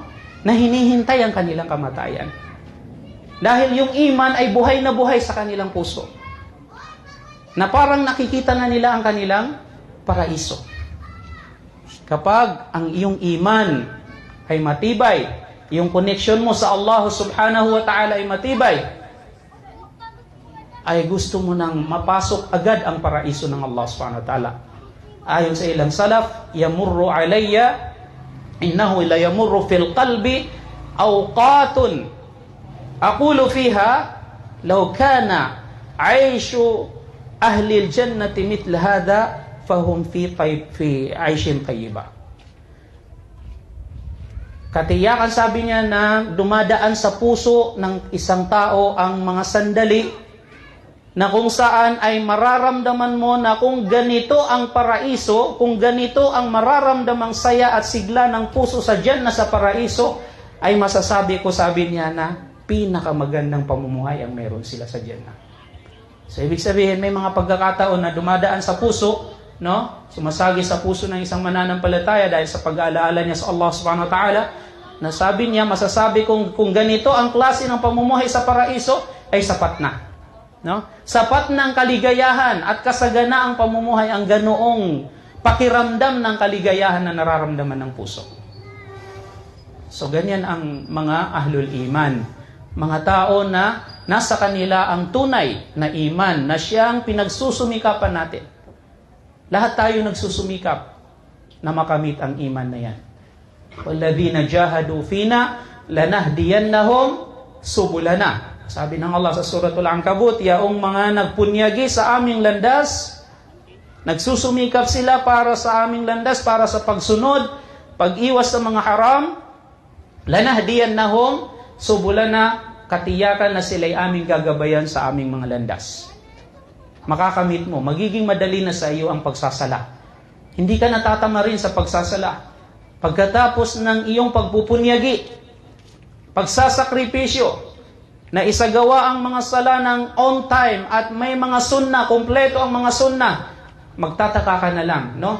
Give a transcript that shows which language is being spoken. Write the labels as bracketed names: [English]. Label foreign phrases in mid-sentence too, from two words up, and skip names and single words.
[Filipino] Na hinihintay ang kanilang kamatayan. Dahil yung iman ay buhay na buhay sa kanilang puso. Na parang nakikita na nila ang kanilang paraiso. Kapag ang iyong iman ay matibay, yung connection mo sa Allah [Arabic] سبحانه وتعالى [Filipino] ay matibay, ay gusto mo nang mapasok agad ang paraiso ng Allah [Arabic] سبحانه وتعالى. [Filipino] Ayon sa ilang salaf, [Arabic] يمر علي، إنه لا يمر في القلب أوقات أقول فيها لو كان عيش أهل الجنة مثل هذا فهم في عيش طيبة. [Filipino] Katiyakan, sabi niya, na dumadaan sa puso ng isang tao ang mga sandali na kung saan ay mararamdaman mo na kung ganito ang paraiso, kung ganito ang mararamdamang saya at sigla ng puso sa Jannah, sa paraiso, ay masasabi ko, sabi niya, na pinakamagandang pamumuhay ang meron sila sa Jannah. So, ibig sabihin, may mga pagkakataon na dumadaan sa puso, no? Sumasagi sa puso ng isang mananampalataya dahil sa pag-aalaala niya sa Allah [Arabic] سبحانه وتعالى, [Filipino] na sabi niya, masasabi kung ganito ang klase ng pamumuhay sa paraiso, ay sapat na. No? Sapat ng kaligayahan at kasaganaang pamumuhay ang ganoong pakiramdam ng kaligayahan na nararamdaman ng puso. So, ganyan ang mga [Arabic] أهل الإيمان. [Filipino] Mga tao na nasa kanila ang tunay na iman na siyang pinagsusumikapan natin. Lahat tayo nagsusumikap na makamit ang iman na yan. [Arabic] وَالَّذِينَ جَاهَدُوا فِينَا لَنَهْدِيَنَّهُمْ سُبُلَنَا. [Filipino] Sabi ng Allah sa Suratul Ankabut, yaong mga nagpunyagi sa aming landas, nagsusumikap sila para sa aming landas, para sa pagsunod, pag-iwas sa mga haram, [Arabic] لنهدينهم سبلنا, [Filipino] katiyakan na sila'y aming gagabayan sa aming mga landas. Makakamit mo, magiging madali na sa iyo ang pagsasala. Hindi ka natatama rin sa pagsasala. Pagkatapos ng iyong pagpupunyagi, pagsasakripisyo, na isagawa ang mga sala ng on time at may mga sunna, kompleto ang mga sunna, magtataka ka na lang, no?